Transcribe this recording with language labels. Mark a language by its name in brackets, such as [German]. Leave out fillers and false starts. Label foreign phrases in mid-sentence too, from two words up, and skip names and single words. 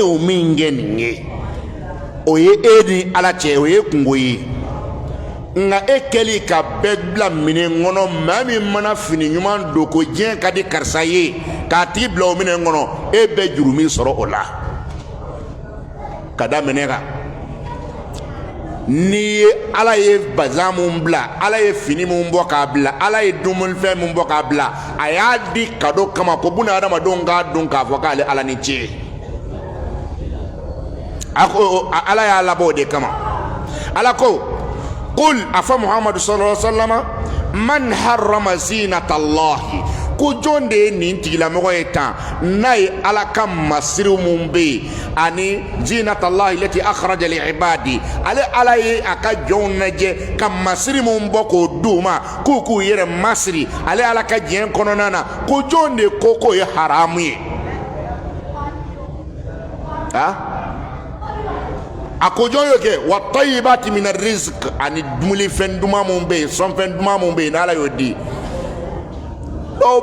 [Bambara] y'o min kɛ nin ye o ye e ni ala cɛ o ye kungo ye nka e kɛlen ka bɛɛ bila minɛn kɔnɔ maa min mana fini ɲuman don ko diɲɛ ka di karisa ye k'a tigi bila o minɛn kɔnɔ e bɛ juru min sɔrɔ o la ka da minɛ kan n'i ye ala ye bazan mun bila ala ye fini mun bɔ k'a bila ala ye dumunifɛn mun bɔ k'a bila a y'a di kado kama ko buna adamadenw k'a dɔn k'a fɔ k'ale ala ni ce a ko ala y'a labɔ o de kama ala ko qul a fɔ muhamadu [Arabic] صلى الله عليه وسلم من حرم زينة الله [Bambara] ko jɔn de ye nin tigilamɔgɔ ye tan n'a ye ala ka masiriw mun bɛ yen ani [Arabic] زينة الله التي أخرج لعباده [Bambara] ale ala ye a ka jɔnw lajɛ ka masiri mun bɔ k'o d'u ma k'u k'u yɛrɛ masiri ale ala ka diɲɛ kɔnɔna na ko jɔn de ko k'o ye haramu ye a ko jɔn y'o kɛ [Arabic] والطيبات من الرزق [Bambara] ani dumunifɛn duman mun bɛ yen sɔnfɛn duman mun bɛ yen n'ala y'o di dɔw